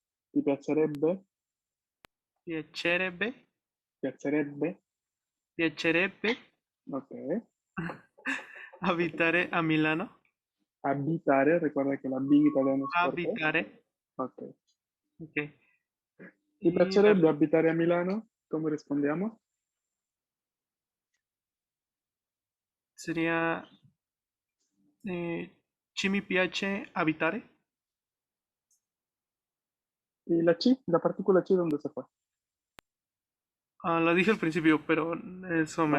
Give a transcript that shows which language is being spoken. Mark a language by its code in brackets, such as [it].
[it] ¿Ti piacerebbe? piacerebbe, Piacerebbe. piacerebbe Ok. abitare a Milano? [es] Abitare, recuerda que la B italiana es fuerte. [it] Abitare, Ok. ok. ¿Ti [es] Y la [it] piacerebbe abitare a Milano? [es] ¿Cómo respondiamo? [it] sería, ci mi piace abitare? [es] ¿Y la chi? ¿La partícula chi dónde se fue? Lo dije al principio, pero eso me